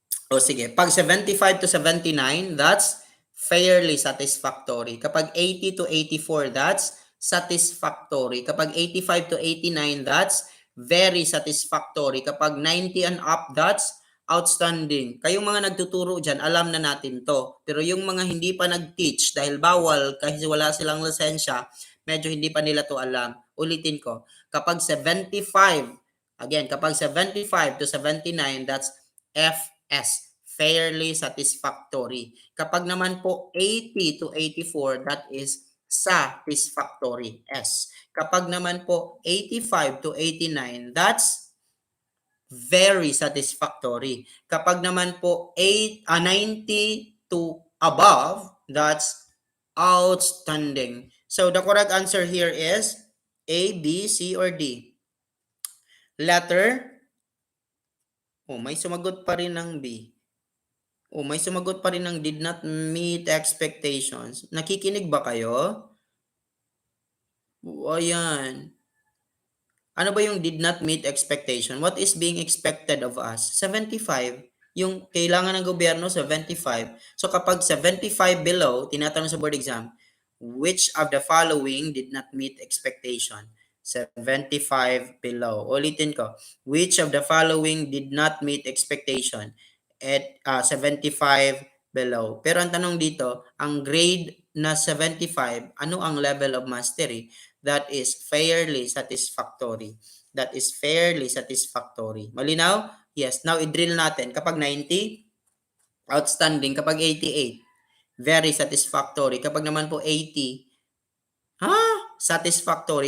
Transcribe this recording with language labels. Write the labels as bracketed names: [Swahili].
[Filipino] O sige, pag [English] 75 to 79, that's fairly satisfactory. Kapag 80 to 84, that's satisfactory. Kapag 85 to 89, that's very satisfactory. Kapag 90 and up, that's outstanding. [Filipino] Kayong mga nagtuturo dyan, alam na natin to. Pero yung mga hindi pa nag-teach, dahil bawal, kasi wala silang lisensya, medyo hindi pa nila to alam. Ulitin ko, kapag [English] 75, again, kapag 75 to 79, that's FS, fairly satisfactory. [Filipino] Kapag naman po [English] 80 to 84, that is satisfactory. S. [Filipino] Kapag naman po [English] 85 to 89, that's very satisfactory. [Filipino] Kapag naman po [English] 90 to above, that's outstanding. So the correct answer here is A, B, C, or D. [Filipino] Letter, may sumagot pa rin ng B. May sumagot pa rin ng [English] did not meet expectations. [Filipino] Nakikinig ba kayo? Ayan. Ano ba yung [English] did not meet expectation? What is being expected of us? 75. [Filipino] Yung kailangan ng gobyerno, 75. So kapag 75 below, tinatanong sa board exam, [English] which of the following did not meet expectation? 75 below. [Filipino] Ulitin ko. [English] Which of the following did not meet expectation? At 75 below. [Filipino] Pero ang tanong dito, ang grade na 75, ano ang [English] level of mastery? That is fairly satisfactory. That is fairly satisfactory. [Filipino] Malinaw? [English] Yes. Now, [Filipino] i-drill natin. Kapag 90, outstanding. [English] Kapag 88, very satisfactory. [Filipino] Kapag naman po 80, satisfactory.